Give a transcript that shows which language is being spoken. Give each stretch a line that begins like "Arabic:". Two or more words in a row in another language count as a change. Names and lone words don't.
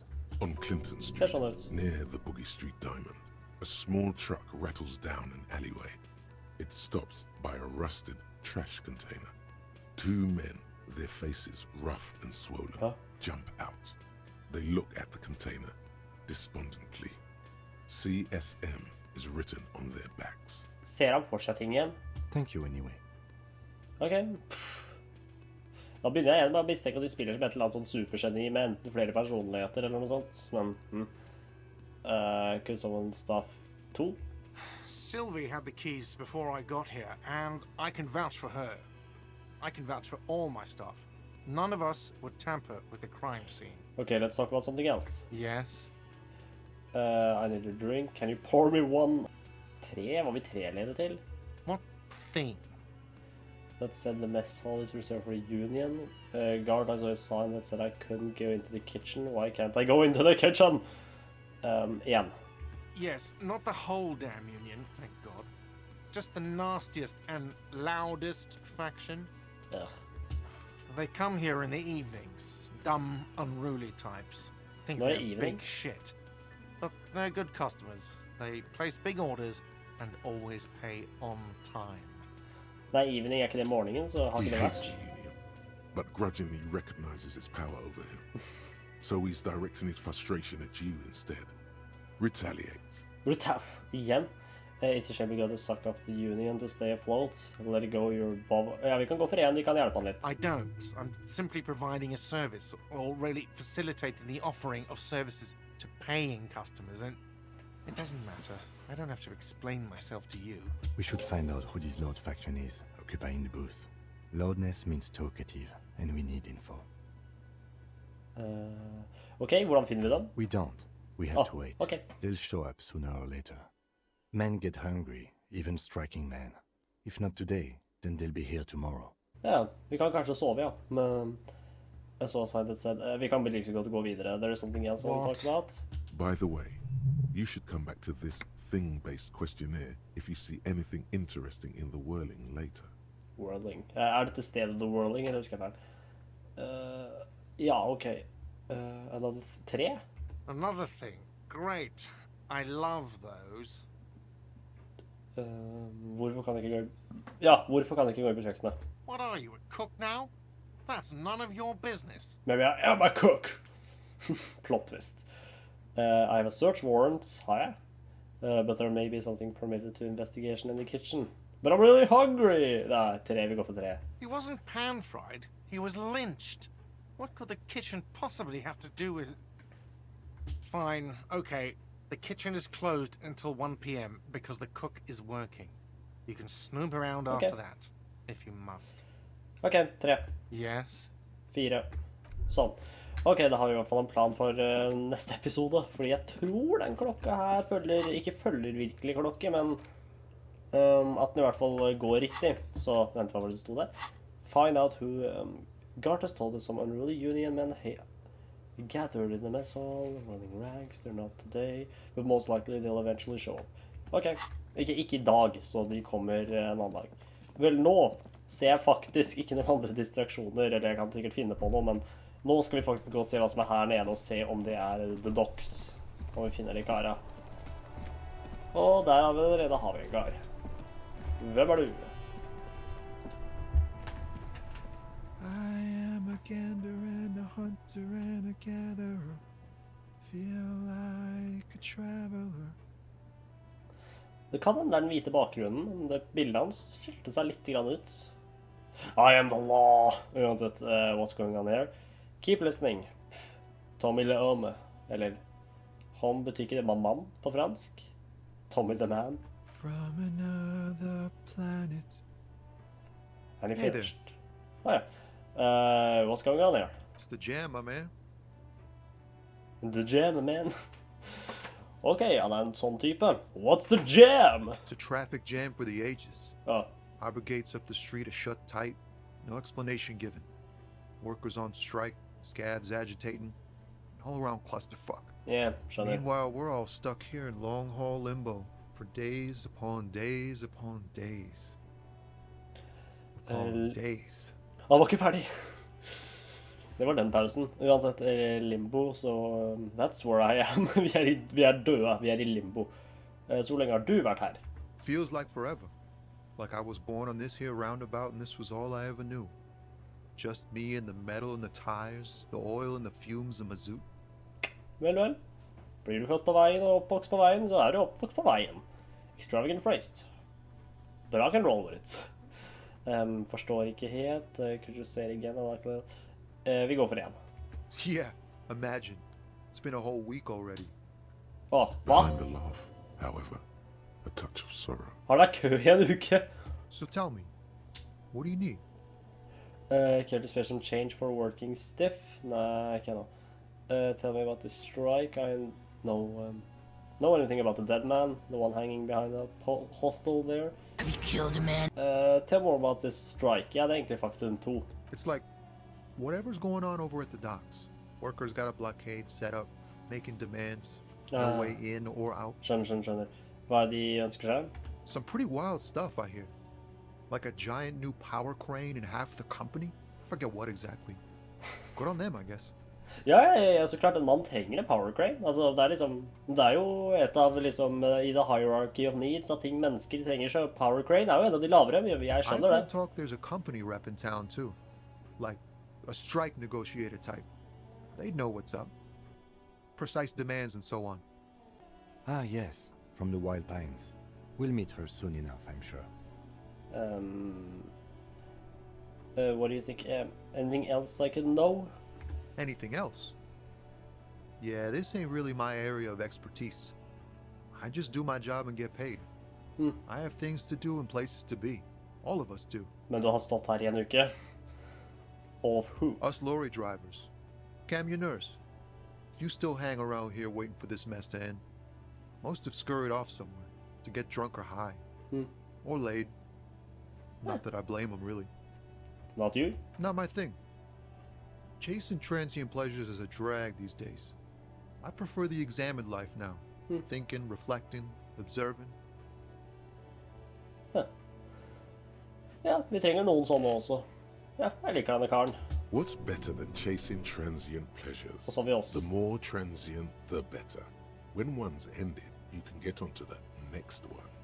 English: On Clinton Street, near the Boogie Street Diamond, a small truck rattles down an alleyway. It stops by a rusted trash container. 2 men, their faces rough and swollen, jump out. They look at the container despondently. CSM is written on their backs.
Norwegian: Ser han for seg ting igjen?
English: Thank you anyway. Ok.
Norwegian: Da begynner jeg igjen med å mistenke at de spiller som et eller annet sånn supergeni med enten flere personligheter eller noe sånt. Men,
English: could someone staff 2? Sylvie had the keys before I got here, and I can vouch for her. I can vouch for all my stuff. None of us would tamper with the crime scene. Okay, let's talk about something else. Yes? I need a drink. Can you pour me one? 3?
Norwegian: Var vi 3 ledet til?
English: What thing? That said the mess hall is reserved for the union. Guard, I saw a sign that said I couldn't go into the kitchen. Why can't I go into the kitchen? 1. Yes, not the whole damn union, thank God. Just the nastiest and loudest faction. Ugh. They come here in the evenings. Dumb, unruly types. Think No they're evening. big shit. But they're good customers. They place big orders and always pay on time.
Norwegian: Nei, evening ikke det morgenen, så har
English: He
Norwegian: ikke det
English: hates
Norwegian: vært.
English: the union, but grudgingly recognizes its power over him. So he's directing his frustration at you instead. Retaliate.
Norwegian: Igjen.
English: It's a shame we gotta suck up the union to stay afloat. Let it go, you're above.
Norwegian: Ja, vi kan gå for en, vi kan hjelpe han litt.
English: I don't. I'm simply providing a service, or really facilitating the offering of services to paying customers, and it doesn't matter. I don't have to explain myself to you. We should find out who this Lord faction is, occupying the booth. Loudness means talkative, and we need info.
Norwegian: Ok, hvordan finner vi dem?
English: We don't. We have Oh, to wait. okay. They'll show up sooner or later. Men get hungry, even striking men. If not today, then they'll be here tomorrow.
Norwegian: Ja, vi kan kanskje sove, ja. Men jeg så
English: sign that said,
Norwegian: vi kan like så godt gå videre.
English: There is something else I want to talk about. By the way, you should come back to this thing-based questionnaire if you see anything interesting in the whirling later. Whirling.
Norwegian: Er dette stedet The Whirling, eller husker jeg feil? Ja,
English: ok. Another 3? Another thing. Great. I love those.
Norwegian: Hvorfor kan jeg ikke gå... Ja, hvorfor kan jeg ikke gå på kjøkkenet?
English: What are you, a cook now? That's none of your business. Maybe I am a cook! Plot twist. I have a search warrant,
Norwegian: har jeg?
English: But there may be something permitted to investigation in the kitchen. But I'm really hungry!
Norwegian: Nei, 3, vi går for 3.
English: He wasn't pan-fried. He was lynched. What could the kitchen possibly have to do with... Fine, okay. The kitchen is closed until 1 p.m. because the cook is working. You can snoop around Okay. after that, if you must. Ok, 3, Yes? 4.
Norwegian: Sånn. Ok, da har vi i hvert fall en plan for neste episode. Fordi jeg tror den klokka her ikke følger virkelig klokke, men at den i hvert fall går riktig. Så vent, hva var det sto der?
English: Find out who Gart has told us some unruly union men gathered in the mess hall, running rags, they're not today, but most likely they'll eventually show up.
Norwegian: Ok, ikke i dag, så de kommer en annen dag. Vel, nå ser jeg faktisk ikke noen andre distraksjoner, eller jeg kan sikkert finne på noe, men nå skal vi faktisk gå og se hva som her nede, og se om det The Docks, om vi finner de kara. Og der har vi allerede har vi en kar. Hvem du?
English: I am a gander and a hunter and a gatherer. Feel like a traveler.
Norwegian: Det kan hende det den hvite bakgrunnen, men det bildet hans skilte seg litt grann ut.
English: I am the law! Uansett, what's going on here? Keep listening.
French: Tommy le homme.
Norwegian: Eller, hom betyr ikke det mann på fransk.
English: Tommy the man. From another planet.
Norwegian: Er he
English: Hey there. finished? Ja. What's going on here? It's the jam, my man. The jam,
Norwegian: man. Ok, han en sånn type.
English: What's the jam? It's a traffic jam for the ages. Ja, Harbor gates up the street are shut tight. No explanation given. Workers on strike, scabs agitating. All around clusterfuck.
Norwegian: yeah, skjønner.
English: Meanwhile, we're all stuck here in long haul limbo for days upon days upon days. Upon days.
Norwegian: Han var ikke ferdig. Det var den pausen. Uansett, limbo, så
English: that's where I am.
Norwegian: Vi er døde, vi er i limbo. Så lenge har du vært her?
English: Feels like forever. Like I was born on this here roundabout and this was all I ever knew. Just me and the metal and the tires, the oil and the fumes of mazout.
Norwegian: Vel. Blir du født på veien og oppvokst på veien, så er du oppvokst på veien.
English: Extravagant phrased. But I can roll with it.
Norwegian: Forstår ikke helt.
English: Could you say it again?
Norwegian: Vi går for en.
English: Yeah, imagine. It's been a whole week already.
Norwegian: Åh, hva?
English: Behind the laugh, however, a touch of sorrow.
Norwegian: Har det kø i en uke?
English: So tell me, what do you need? Care to spare some change for working stiff?
Norwegian: Nei, ikke ennå.
English: Tell me about the strike. I know anything about the dead man, the one hanging behind the hostel there. Have you killed a man? Tell more about this strike.
Norwegian: Ja, det er egentlig faktum 2.
English: It's like whatever's going on over at the docks. Workers got a blockade set up, making demands, no way in or out.
Norwegian: Skjønner. Hva er de ønsker seg?
English: Some pretty wild stuff, I hear. Like a giant new power crane in half the company? I forget what exactly. Good on them, I guess.
Norwegian: Ja, så klart en mann trenger en
English: power crane.
Norwegian: Altså, det er jo et av liksom, i
English: the hierarchy of needs
Norwegian: at ting mennesker trenger, så
English: power crane
Norwegian: er jo en av de lavere, jeg skjønner det.
English: I've talk there's a company rep in town too. Like a strike negotiator type. They'd know what's up. Precise demands and so on. Ah, yes, from the Wild Pines. We'll meet her soon enough, I'm sure. What do you think? Anything else I could know? Anything else? Yeah, this ain't really my area of expertise. I just do my job and get paid. I have things to do and places to be. All of us do.
Norwegian: Men du har stått her i en uke.
English: Of who? Us lorry drivers. Camionneurs. You still hang around here waiting for this mess to end. Most have scurried off somewhere to get drunk or high. Or laid. Not that I blame them, really. Not you? Not my thing. Chasing transient pleasures is a drag these days. I prefer the examined life now. Thinking, reflecting, observing.
Norwegian: Ja, vi trenger noen sånne også. Ja, jeg liker denne karen.
English: What's better than chasing transient pleasures?
Norwegian: Og så har vi oss.
English: The more transient, the better. When one's ended, you can get onto the next one.